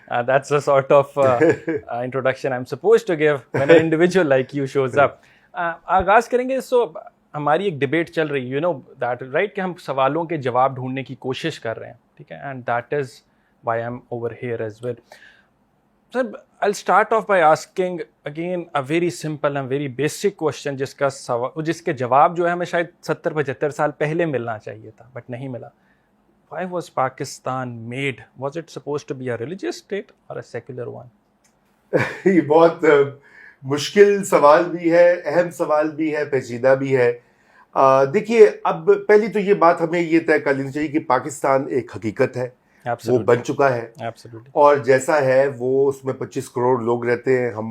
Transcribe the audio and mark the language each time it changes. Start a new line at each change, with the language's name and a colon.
English: That's the sort of introduction I'm supposed to give when an individual like you shows up.
Urdu: آغاز کریں گے. سو ہماری ایک debate چل رہی ہے,
English: you know that right,
Urdu: کہ ہم سوالوں کے جواب ڈھونڈنے کی کوشش کر رہے ہیں, ٹھیک ہے,
English: And that is why I am over here as well.
Urdu: Sir,
English: I'll start off by asking again a very simple and very basic question
Urdu: جس کے جواب جو ہے ہمیں شاید 70-75 سال پہلے ملنا چاہیے تھا, بٹ نہیں ملا.
English: Why was Pakistan made? Was it supposed to be a religious state or a secular one?
Urdu: یہ بہت مشکل سوال بھی ہے, اہم سوال بھی ہے, پیچیدہ بھی ہے. دیکھیے, اب پہلی تو یہ بات ہمیں یہ طے کر لینی چاہیے کہ پاکستان ایک حقیقت ہے, وہ بن چکا ہے, اور جیسا ہے وہ اس میں 25 کروڑ لوگ رہتے ہیں.